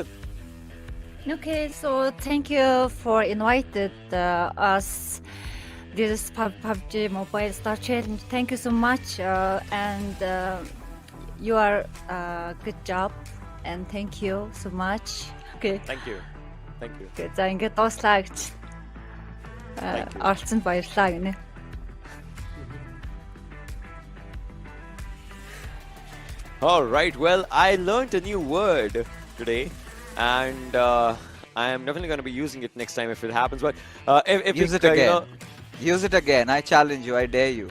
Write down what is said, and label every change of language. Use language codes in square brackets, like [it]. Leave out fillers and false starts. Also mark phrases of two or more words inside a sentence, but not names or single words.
[en] Okay, so thank you for invited us this PUBG Mobile Star Challenge. Thank you so much, and you are good job, and thank you so much. Okay. Thank you. Thank you. [mn] Okay, за ингээд дууслаа гэж [en] Thank you. [mn] оролцсонд баярлалаа гинэ. [en] All right. Well, I learned a new word today, and I am definitely going to be using it next time if it happens. But if Use it you again. know, Use it again. I challenge you. I dare you.